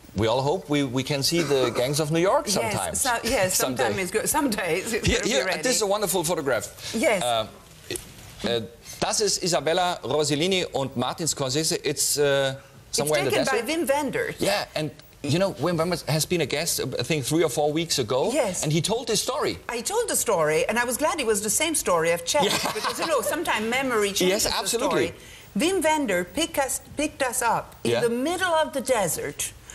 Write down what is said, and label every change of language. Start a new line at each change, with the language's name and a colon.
English: we all hope we can see the Gangs of New York sometimes. Yes, sometimes it's good. Some days. Here, this is a wonderful photograph. Yes.
German: Das ist Isabella Rossellini und Martin Scorsese.
English: It's somewhere in the desert. It's taken by Wim Wenders. Yeah, and you know, Wim Wenders has been a guest, I think, 3 or 4 weeks ago. Yes. And he told this story. I told the story, and I was glad it was the same story. I've checked, because, you know, sometimes memory changes yes, absolutely. the story. Wim Wenders picked us up in the middle of the desert.